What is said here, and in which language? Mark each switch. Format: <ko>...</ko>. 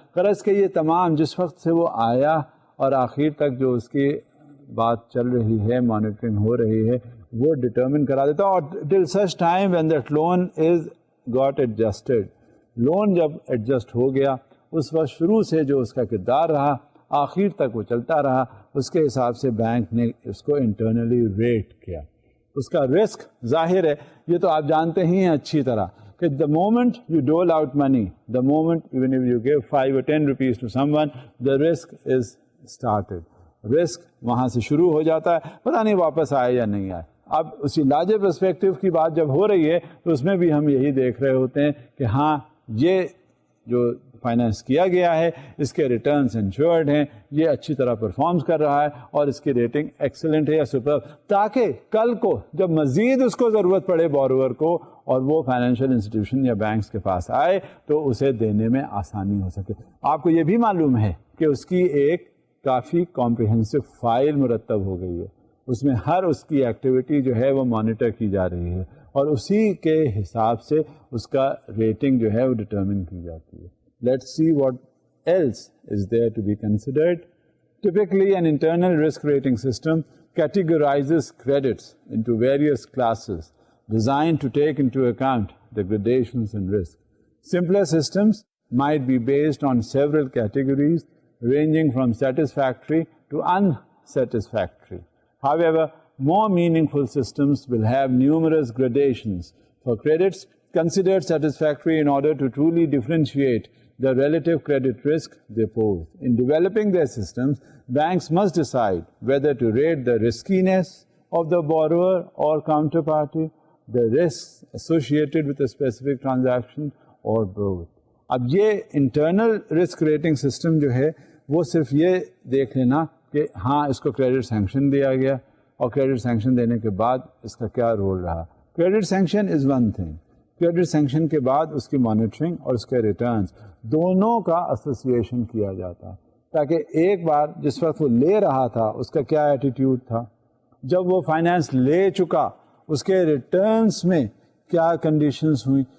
<ur>غرض کہ یہ تمام جس وقت سے وہ آیا اور آخر تک جو اس کی بات چل رہی ہے، مانیٹرنگ ہو رہی ہے، وہ ڈٹرمن کرا دیتا. اور</ur> <en>till such time when that loan is got adjusted,</en> <ur>loan جب ایڈجسٹ ہو گیا اس وقت شروع سے جو اس کا کردار رہا آخر تک وہ چلتا رہا، اس کے حساب سے بینک نے اس کو انٹرنلی ریٹ کیا. اس کا رسک ظاہر ہے، یہ تو آپ جانتے ہی ہیں اچھی طرح کہ</ur> <en>the moment you dole out money, the moment even if you give 5 or 10 rupees to someone, the risk is started.</en> <ur>Risk وہاں سے شروع ہو جاتا ہے، پتہ نہیں واپس آئے یا نہیں آئے. اب اسی لارجر پرسپیکٹو کی بات جب ہو رہی ہے تو اس میں بھی ہم یہی دیکھ رہے ہوتے ہیں کہ ہاں یہ جو فائنانس کیا گیا ہے اس کے ریٹرنس انشورڈ ہیں، یہ اچھی طرح پرفارمس کر رہا ہے اور اس کی ریٹنگ ایکسلنٹ ہے یا سپر، تاکہ کل کو جب مزید اس کو ضرورت پڑے بورور کو اور وہ فائنینشیل انسٹیٹیوشن یا بینکس کے پاس آئے تو اسے دینے میں آسانی ہو سکے. آپ کو یہ بھی معلوم ہے کہ اس کی ایک کافی کمپریہنسو فائل مرتب ہو گئی ہے. اس میں ہر اس کی ایکٹیویٹی جو ہے وہ مانیٹر کی جا رہی ہے اور اسی کے حساب سے اس کا ریٹنگ جو ہے وہ ڈٹرمن کی جاتی ہے.</ur> <en>Let's see what else is there to be considered. Typically, an internal risk rating system categorizes credits into various classes designed to take into account the gradations in risk. Simpler systems might be based on several categories ranging from satisfactory to unsatisfactory. However, more meaningful systems will have numerous gradations for credits considered satisfactory in order to truly differentiate the relative credit risk they pose. In developing their systems, banks must decide whether to rate the riskiness of the borrower or counterparty, the risks associated with a specific transaction, or both.</en> <ur>اب یہ internal risk rating system جو ہے وہ صرف یہ دیکھ لینا کہ ہاں اس کو کریڈٹ سینکشن دیا گیا اور کریڈٹ سینکشن دینے کے بعد اس کا کیا رول رہا.</ur> <en>Credit sanction is one thing.</en> <ur>Credit sanction کے بعد اس کی مانیٹرنگ اور اس کے ریٹرنز دونوں کا ایسوسیشن کیا جاتا ہے تاکہ ایک بار جس وقت وہ لے رہا تھا اس کا کیا ایٹیٹیوڈ تھا, جب وہ فائنینس لے چکا اس کے ریٹرنز میں کیا کنڈیشنز ہوئیں.</ur>